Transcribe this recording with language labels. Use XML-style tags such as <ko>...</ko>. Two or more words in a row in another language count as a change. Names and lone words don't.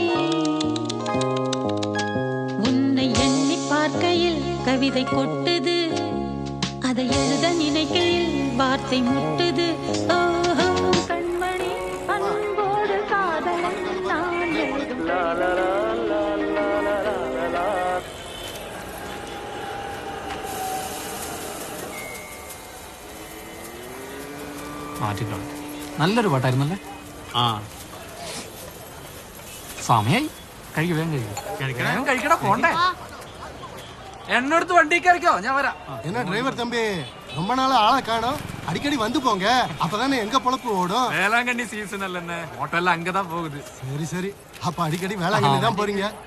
<ta>உன்னை எண்ணி பார்க்கையில் கவிதை கொட்டுது, அதை எழுத நினைக்கையில் வார்த்தை முட்டுது. ஓஹோ, கண்மணி அன்போடு காதலன் நான் எழுதும்</ta> <ml>മാറ്റിക്കളെ. നല്ലൊരു പാട്ടായിരുന്നല്ലേ? ആ, സമയായി. കഴിക്കും, വേഗം കഴിക്കും. കഴിക്കടാ, പോണ്ടേ. എന്നോടത്ത് വണ്ടി കയറിക്കോ, ഞാൻ വരാം.</ml> <ta>என்ன டிரைவர் தம்பி, ரொம்ப நாளா ஆளை காணோம். அடிக்கடி வந்து போங்க, அப்பதானே எங்க பொழப்பு ஓடும். வேளாங்கண்ணி சீசன் அல்ல, ஓட்டோ எல்லாம் அங்கதான் போகுது. சரி சரி, அப்ப அடிக்கடி வேளாங்கண்ணி தான் போறீங்க.</ta>